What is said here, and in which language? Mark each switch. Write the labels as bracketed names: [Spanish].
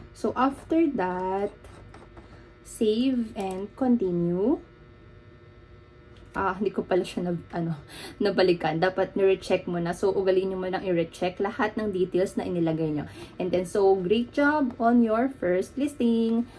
[English] So, after that, save and continue. [Filipino] Hindi ko pala siya nabalikan. Dapat nire-check mo na. So, ugalin nyo mo lang i-recheck lahat ng details na inilagay nyo. [English] And then, so, great job on your first listing.